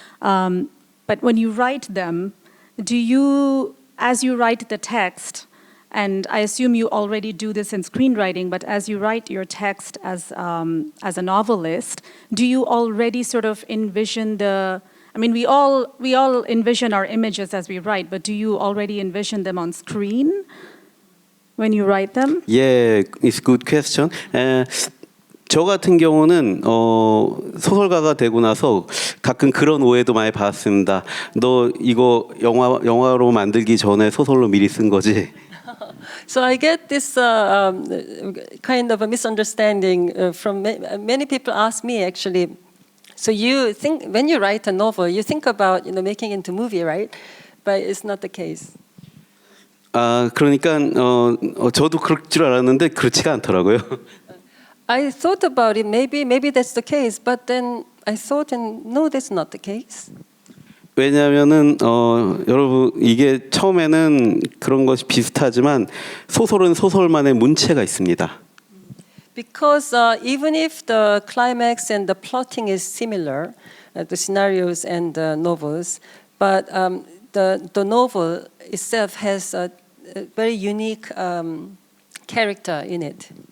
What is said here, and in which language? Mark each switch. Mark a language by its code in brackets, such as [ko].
[en] But when you write them, as you write the text, and I assume you already do this in screenwriting, but as you write your text as a novelist, do you already sort of envision we all envision our images as we write, but do you already envision them on screen when you write them? Yeah, it's a good question. [ko] 저 같은 경우는 소설가가 되고 나서 가끔 그런 오해도 많이 받았습니다. 너 이거 영화로 만들기 전에 소설로 미리 쓴 거지? [en] So I get this kind of a misunderstanding from many people. Ask me actually. So you think when you write a novel, you think about making it into movie, right? But it's not the case. [ko] 그러니까 저도 그럴 줄 알았는데 그렇지가 않더라고요. [en] I thought about it. Maybe that's the case. But then I thought, no, that's not the case. [ko] 왜냐하면은 여러분 이게 처음에는 그런 것이 비슷하지만 소설은 소설만의 문체가 있습니다. [en] Because even if the climax and the plotting is similar, the scenarios and the novels, but the novel itself has a very unique character in it.